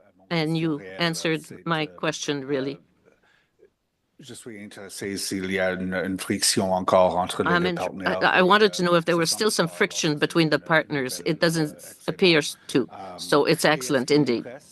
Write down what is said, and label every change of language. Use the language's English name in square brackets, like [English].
[English] And you answered my question, really. [French] Je suis intéressé s'il y a une friction encore entre les partenaires. [English] I wanted to know if there was still some friction between the partners. It doesn't appear to, so it's excellent indeed.